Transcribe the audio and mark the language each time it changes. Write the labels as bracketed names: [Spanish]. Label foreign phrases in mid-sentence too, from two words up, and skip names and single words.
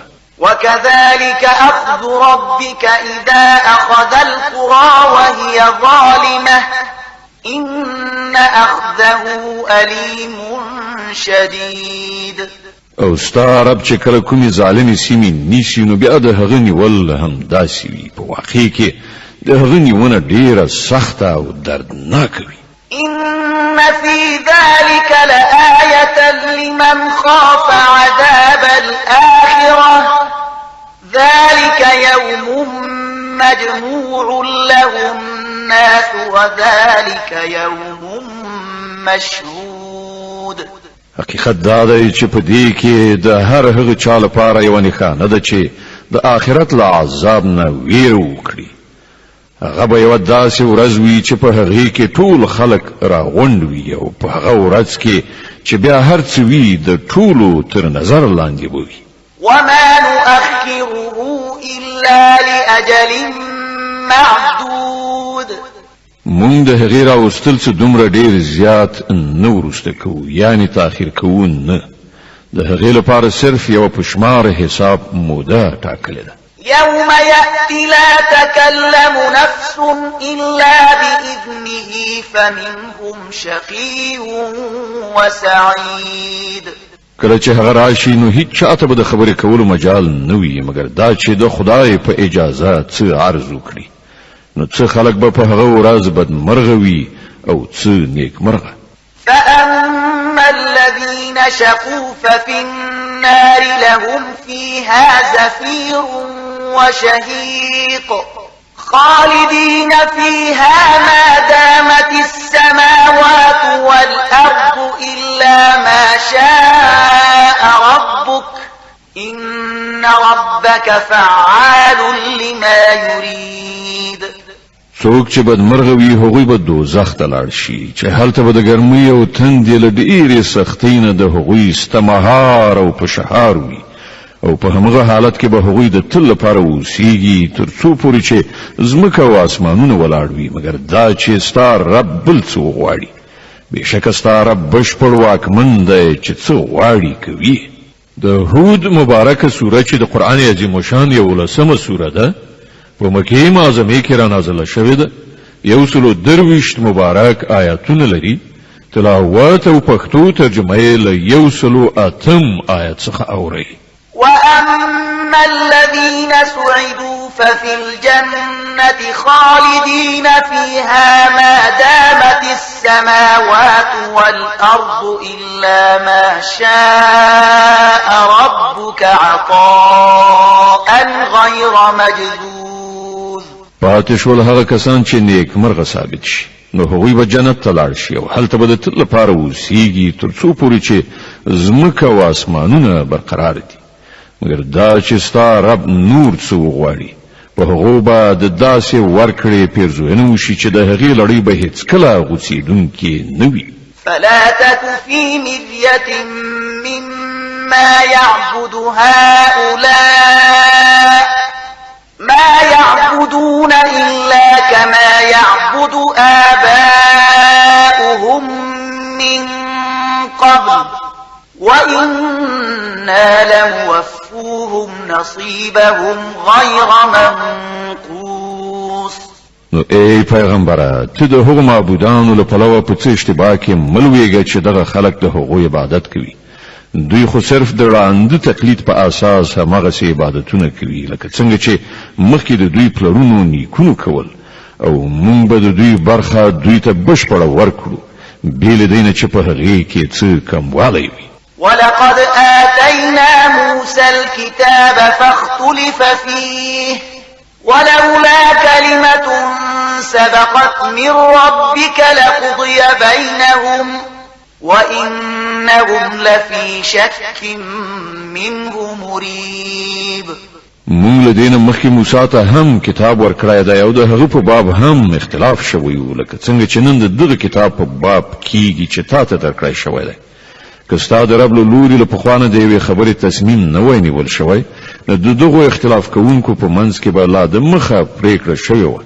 [Arabic] وكذلك أخذ ربك إذا أخذ القرى وهي ظالمة إن أخذه أليم شديد. [Pashto] او ستا رب چې کله کومې ظالمې سیمې نیسي نو بیا د هغه نیول هم داسې وي، په واقع کې د هغه نیونه ډیره سخته او دردناکه وي. [Arabic] إن في ذلك لآية لمن خاف عذاب الآخرة ذلك يوم مجموع له الناس وذلك يوم مشهود. [Pashto] حقیقت دا دی چې په دې کې د هر هغه چا لپاره یو نښانه ده چې د آخرت له عذاب نه ویره وکړي. هغه به یو داسې ورځ وي چې په هغې کې ټول خلک راغونډ وي او په هغه ورځ کې چې بیا هر څه وي د ټولو تر نظر لاندې به وي. [Arabic] وما نؤخره إلا لأجل معدود. [Pashto] مونږ د هغې راوستل څه دومره ډېر زیات نه وروسته کوو، یعنی تاخیر کوو نه. د هغې لپاره صرف یوه په شمار حساب موده ټاکلې ده. [Arabic] يوم يأتي لا تكلم نفس إلا بإذنه فمنهم شقي وسعيد. [Pashto] کله چې هغه راشي نو هیڅ چاته به د خبرې کولو مجال نه وي مګر دا چې د خدای په اجازه څه عرض وکړي. نو څه خلک به په هغه ورځ بدمرغه وي او څه نیکمرغه. [Arabic] فأما الذين شقوا ففي النار لهم فيها زفير وشهيق خالدين فيها ما دامت السماوات والأرض إلا ما شاء ربك إن ربك فعال لما يريد. [Pashto] څوک چې بدمرغه وي هغوی به دوزخ ته لاړ شي چې هلته به د ګرمۍ او تندې له ډېرې سختۍ نه د هغوی ستمهار او پشهار وي او په همغه حالت کې به هغوی د تل لپاره اوسیږي تر څو پورې چې ځمکه او اسمانونه ولاړ وي مګر دا چې ستا رب بل څه وغواړي. بېشکه ستا رب بشپړ واکمن دی چې څه غواړي کوي. د هود مبارکه سوره چې د قرآن عظیم شان 11مه سوره ده په مکې معظمې کې را نازله شوې ده. 123 مبارک آیاتونه لري. تلاوت او پښتو ترجمه یې له 108 آیت څخه اورئ. [Arabic] وأما الذين سعدوا ففي الجنة خالدين فيها ما دامت السماوات والأرض إلا ما شاء ربك عطاء غير مجذوذ. [Pashto] پاتې شول هغه کسان چې نیک مرغه ثابت شي نو هغوی به جنت ته لاړ شي او هلته به د تل لپاره اوسیږي تر څو پورې چې ځمکه او اسمانونه برقرار دي مګر دا چې ستا رب نور څه وغواړي په هغو به د داسې ورکړې پیرزوینه وشي چې د هغې لړۍ به هېڅکله غوڅېدونکې نه وي. [Arabic] فلا تك في مرية مما يعبد هؤلاء ما يعبدون إلا كما يعبد آباؤهم من قبل وإنا لموفوهم نصيبهم غير منقوص. [Pashto] نو ای پیغمبره ته د هغو معبودانو له پلوه په څه اشتباه کې مه لویږه چې دغه خلک د هغو عبادت کوي. دوی خو صرف د ړانده تقلید په اساس همغسې عبادتونه کوي لکه څنګه چې مخکې د دوی پلرونو نیکونو کول او مونږ به د دوی برخه دوی ته بشپړه ورکړو بې له دې نه چې په هغې کې څه کموالی وي. [Arabic] ولقد آتينا موسى الكتاب فاختلف فيه ولولا كلمة سبقت من ربك لقضي بينهم وإنهم لفي شك منه مريب. [Pashto] مونږ له دې نه مخکې موسی ته هم کتاب ورکړی دی او د هغه په باب هم اختلاف شوی و لکه څنګه چې نن د دغه کتاب په باب کېږي چې تا ته درکړی شوی دی. که ستا د رب له لوري له پخوا نه د یوې خبرې تصمیم نه وای نیول شوی نو د دغو اختلاف کوونکو په منځ کې به لا د مخه پرېکړه شوې وه.